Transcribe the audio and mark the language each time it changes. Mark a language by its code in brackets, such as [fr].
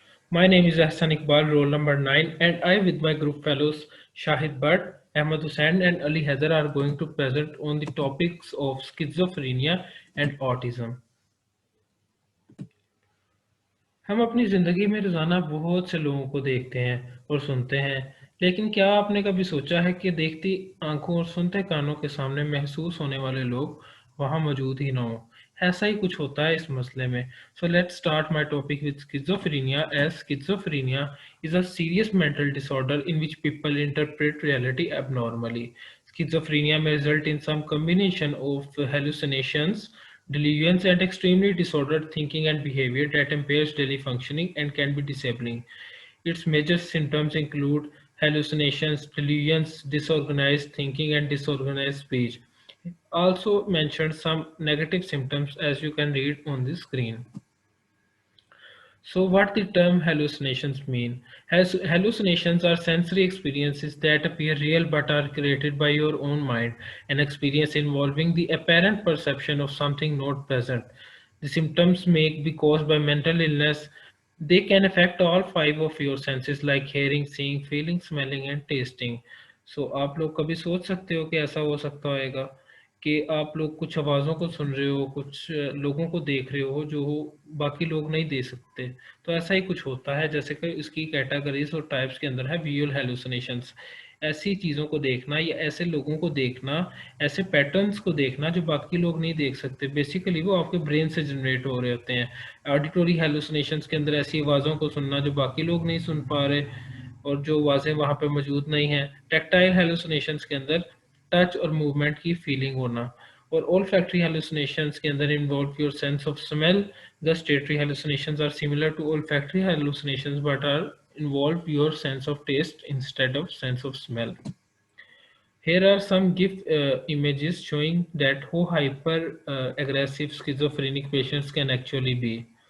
[en] My name is Ahsan Iqbal, roll number 9, and I, with my group fellows Shahid Bhatt, Ahmad Hussain, and Ali Haidar, are going to present on the topics of schizophrenia and autism. [hi] हम अपनी ज़िंदगी में रोज़ाना बहुत से लोगों को देखते हैं और सुनते हैं, लेकिन क्या आपने कभी सोचा है कि देखती आंखों और सुनते कानों के सामने महसूस होने वाले लोग वहाँ मौजूद ही ना हों? ऐसा ही कुछ होता है इस मसले में। [en] So let's start my topic with schizophrenia, as schizophrenia is a serious mental disorder in which people interpret reality abnormally. Schizophrenia may result in some combination of hallucinations, delusions, and extremely disordered thinking and behavior that impairs daily functioning and can be disabling. Its major symptoms include hallucinations, delusions, disorganized thinking, and disorganized speech. Also mentioned some negative symptoms as you can read on the screen. So what the term hallucinations mean? Hallucinations are sensory experiences that appear real but are created by your own mind, an experience involving the apparent perception of something not present. The symptoms may be caused by mental illness. They can affect all five of your senses like hearing, seeing, feeling, smelling and tasting. [hi] So आप लोग कभी सोच सकते हो कि ऐसा हो सकता होगा कि आप लोग कुछ आवाज़ों को सुन रहे हो, कुछ लोगों को देख रहे हो जो बाकी लोग नहीं देख सकते। तो ऐसा ही कुछ होता है, जैसे कि इसकी कैटेगरीज और टाइप्स के अंदर है विजुअल हैलुसिनेशंस। ऐसी चीज़ों को देखना या ऐसे लोगों को देखना, ऐसे पैटर्न्स को देखना जो बाकी लोग नहीं देख सकते। बेसिकली वो आपके ब्रेन से जनरेट हो रहे होते हैं। ऑडिटरी हैलुसिनेशंस के अंदर ऐसी आवाज़ों को सुनना जो बाकी लोग नहीं सुन पा रहे और जो आवाज़ें वहाँ पे मौजूद नहीं हैं। टैक्टाइल हैलुसिनेशंस के अंदर टच और मूवमेंट की फीलिंग होना। [en] और olfactory hallucinations [hi] के अंदर [en] involve your sense of smell. Gustatory hallucinations are similar to olfactory hallucinations but are involve your sense of taste instead of sense of smell. Here are some GIF images showing that how hyper aggressive schizophrenic patients can actually be.